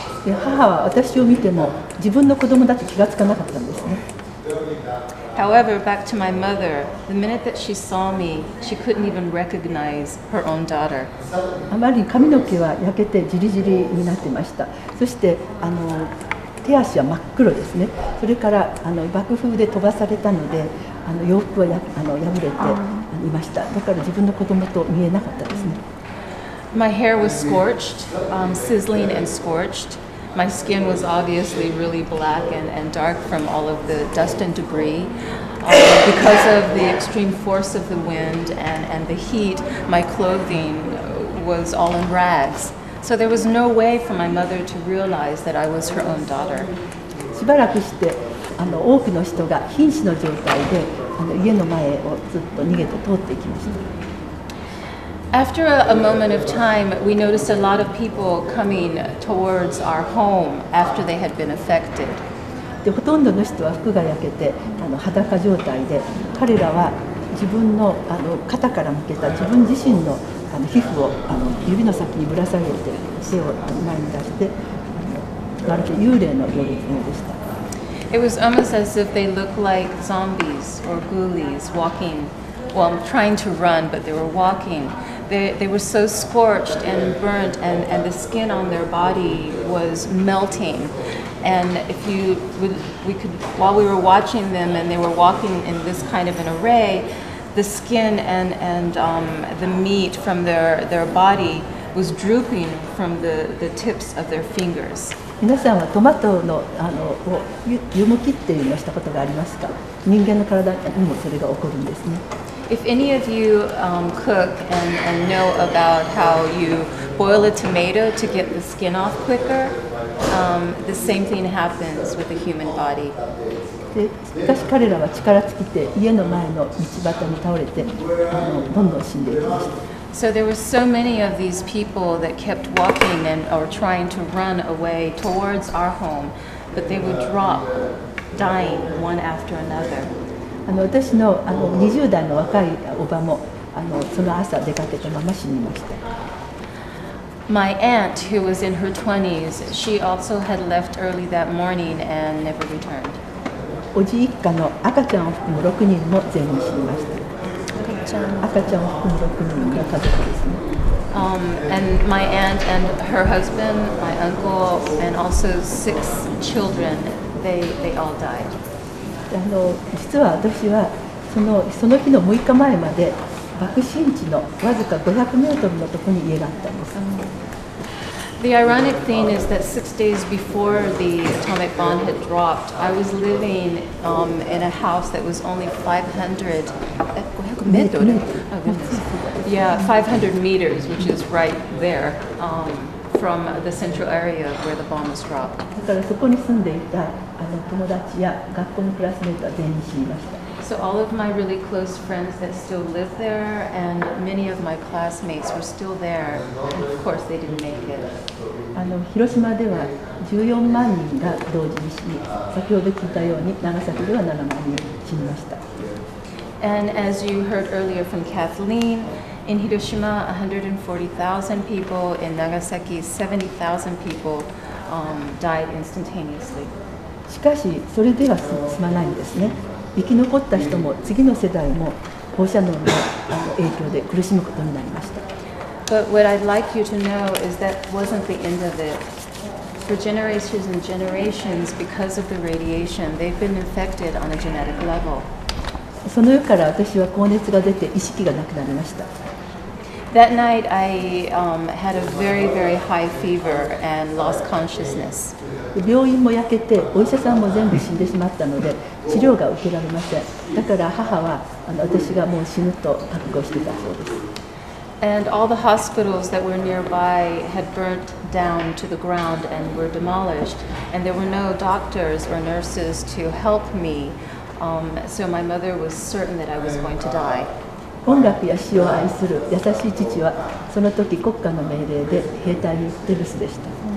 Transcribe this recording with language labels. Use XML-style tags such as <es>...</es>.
<ja>で母は私を見ても自分の子供だって気がつかなかったんですね。</ja> <en>However, back to my mother, the minute that she saw me, she couldn't even recognize her own daughter.</en> <ja>あまり髪の毛は焼けてジリジリになってました。そして手足は真っ黒ですね。それから爆風で飛ばされたので洋服は破れていました。だから自分の子供と見えなかったですね。</ja> <en>My hair was scorched, sizzling and scorched. My skin was obviously really black and dark from all of the dust and debris. Because of the extreme force of the wind and the heat, my clothing was all in rags. So there was no way for my mother to realize that I was her own daughter.</en> <ja>しばらくして多くの人が瀕死の状態で家の前をずっと逃げて通っていきました。</ja> <en>After a moment of time, we noticed a lot of people coming towards our home after they had been affected.</en> <ja>でほとんどの人は服が焼けて裸状態で、彼らは自分の肩から向けた自分自身の皮膚を指の先にぶら下げて手を前に出してまるで幽霊のようでした。</ja> <en>It was almost as if they looked like zombies or ghoulies walking, well, trying to run, but they were walking. They were so scorched and burnt, and the skin on their body was melting. And we could, while we were watching them and they were walking in this kind of an array, the skin and the meat from their body was drooping from the tips of their fingers.</en> <ja>皆さんはトマトの湯むきっていうのをしたことがありますか？人間の体にもそれが起こるんですね。</ja> <en>If any of you cook and know about how you boil a tomato to get the skin off quicker, the same thing happens with the human body.</en> <ja>でしかし彼らは力尽きて家の前の道端に倒れてどんどん死んでいきました。</ja> <en>So there were so many of these people that kept walking or trying to run away towards our home, but they would drop, dying one after another.</en> <ja>私の20代の若いおばもその朝出かけたまま死にました。</ja> <en>My aunt, who was in her 20s, she also had left early that morning and never returned.</en> <ja>おじ一家の赤ちゃんを含む6人も全員死にました。赤ちゃんを含む6人の家族ですね。</ja> <en>And my aunt and her husband, my uncle, and also 6 children, they all died.</en> <ja>実は私はその日の6日前まで爆心地のわずか500メートルのところに家があったんです。</ja> <en>The ironic thing is that 6 days before the atomic bomb had dropped, I was living in a house that was only 500 Metro? Oh, goodness. Yeah, 500 meters, which is right there from the central area where the bomb was dropped.</en> <ja>だからそこに住んでいた友達や学校のクラスメートは全員死にました。</ja> <en>So all of my really close friends that still live there, and many of my classmates were still there. Of course, they didn't make it.</en> <ja>広島では14万人が同時に死に、先ほど聞いたように長崎では7万人死にました。</ja> <en>And as you heard earlier from Kathleen, in Hiroshima, 140,000 people. In Nagasaki, 70,000 people died instantaneously.</en> <ja>しかしそれでは済まないんですね。生き残った人も次の世代も放射能の影響で苦しむことになりました。</ja> <en>But what I'd like you to know is that wasn't the end of it. For generations and generations, because of the radiation, they've been infected on a genetic level.</en> <ja>その夜から私は高熱が出て意識がなくなりました。</ja> <en>That night, I had a very, very high fever and lost consciousness.</en> <ja>病院も焼けてお医者さんも全部死んでしまったので治療が受けられません。だから母は私がもう死ぬと覚悟してたそうです。</ja> <en>And all the hospitals that were nearby had burnt down to the ground and were demolished, and there were no doctors or nurses to help me. So my mother was certain that I was going to die.</en> <ja>音楽や詩を愛する優しい父はその時国家の命令で兵隊に留守でした。</ja>